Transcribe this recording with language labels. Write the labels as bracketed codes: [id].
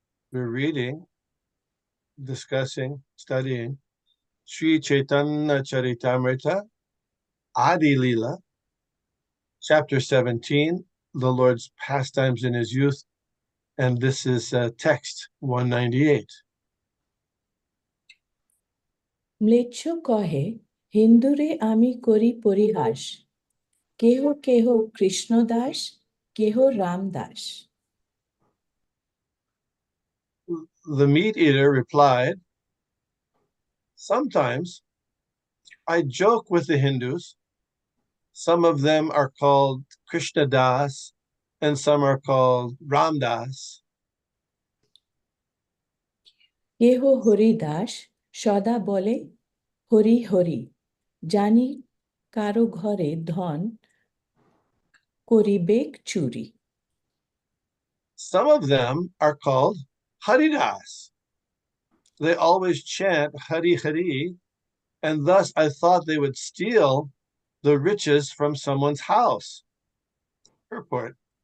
[en] We're reading, discussing, studying Sri Caitanya Charitamrita, Adi Lila, Chapter 17, the Lord's pastimes in his youth, and this is text 198. [bn] ম্লেচ্ছ কহে হিন্দুরে আমি করি পরিহাস কেহ কেহ কৃষ্ণদাস কেহ Ramdas [en] The meat eater replied, sometimes I joke with the Hindus. Some of them are called Krishna Das and some are called Ramdas. [bn] কেহ হরিদাস সদা বলে হরি হরি জানি কারো ঘরে ধন করিবেক চুরি [en] Some of them are called Haridas. They always chant Hari Hari, and thus I thought they would steal the riches from someone's house. Purport.